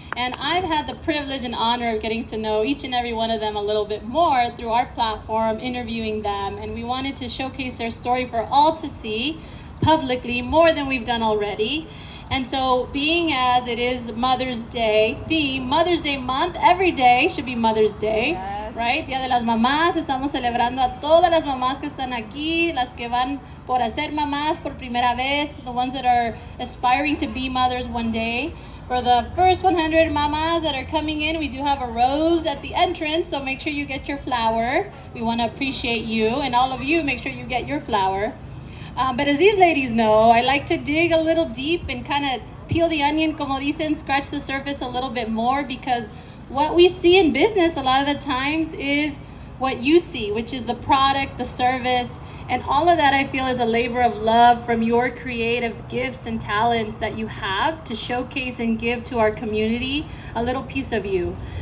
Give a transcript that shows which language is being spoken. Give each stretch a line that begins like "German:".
English: And I've had the privilege and honor of getting to know each and every one of them a little bit more through our platform, interviewing them. And we wanted to showcase their story for all to see publicly, more than we've done already. And so, being as it is Mother's Day theme, Mother's Day month, every day should be Mother's Day, right?
Spanish: Día de las Mamás, estamos celebrando a todas las mamás que están aquí, las que van por hacer mamás por primera vez,
English: the ones that are aspiring to be mothers one day. For the first 100 mamas that are coming in, we do have a rose at the entrance, so make sure you get your flower. We want to appreciate you, and all of you, make sure you get your flower. But as these ladies know, I like to dig a little deep and kind of peel the onion,
Spanish: como dicen,
English: scratch the surface a little bit more, because what we see in business a lot of the times is what you see, which is the product, the service, and all of that I feel is a labor of love from your creative gifts and talents that you have to showcase and give to our community a little piece of you.